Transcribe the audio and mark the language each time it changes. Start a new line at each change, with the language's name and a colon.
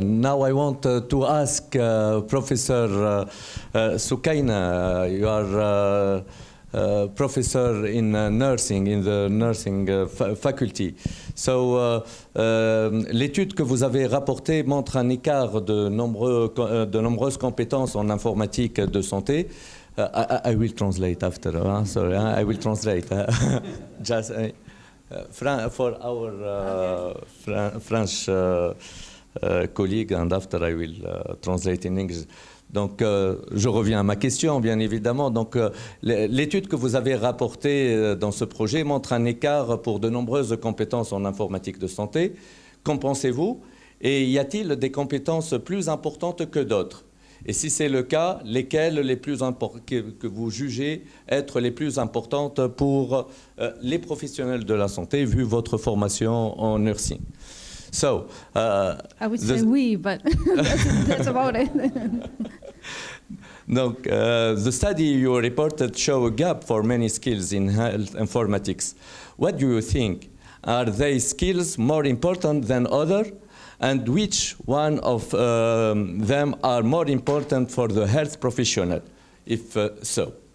English: Now I want to ask Professor Sukaina. You are professor in nursing, in the nursing faculty.
French: So, l'étude que vous avez rapportée montre un écart de nombreuses compétences en informatique de santé.
English: I will translate after. Sorry, I will translate. Just. For our French colleague, and after I will translate in English.
French: Donc, je reviens à ma question, bien évidemment. Donc, l'étude que vous avez rapportée dans ce projet montre un écart pour de nombreuses compétences en informatique de santé. Qu'en pensez-vous? Et y a-t-il des compétences plus importantes que d'autres? Et si c'est le cas, lesquelles que vous jugez être les plus importantes pour les professionnels de la santé, vu votre formation en nursing?
English: So, I would say we, but that's about it. Donc, the study you reported show a gap for many skills in health informatics. What do you think? Are they skills more important than others? And which one of them are more important for the health professional, if so?